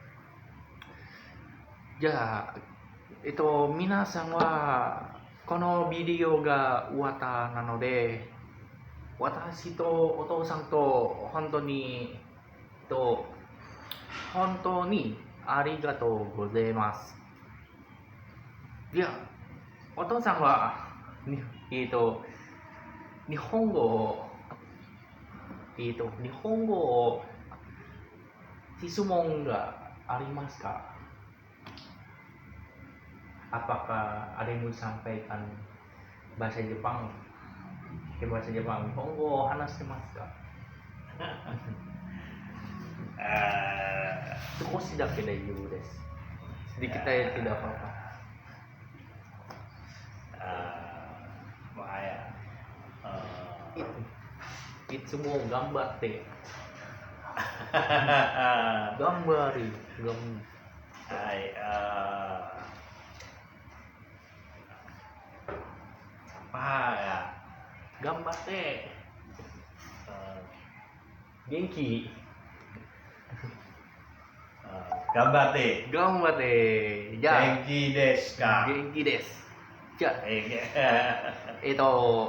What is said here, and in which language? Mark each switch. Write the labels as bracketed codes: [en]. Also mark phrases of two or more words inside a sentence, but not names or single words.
[ja] じゃあ、皆さんはこのビデオが終わったなので、私とお父さんと本当にありがとうございます。じゃあ、お父さんは日本語を日本語を質問がありますか ？ [id] Apakah ada yang mau disampaikan bahasa Jepang? Bahasa Jepang, [ja] 日本語話してますか? 少しだけで大丈夫です。 [id] Sedikit aja tidak apa-apa. Bahaya. [ja] いつも頑張って. Gambari. [id] Hai, apa ya? [ja] 頑張って。元気. Gambatte. 頑張って。じゃ. 元気ですか? 元気です。じゃ. え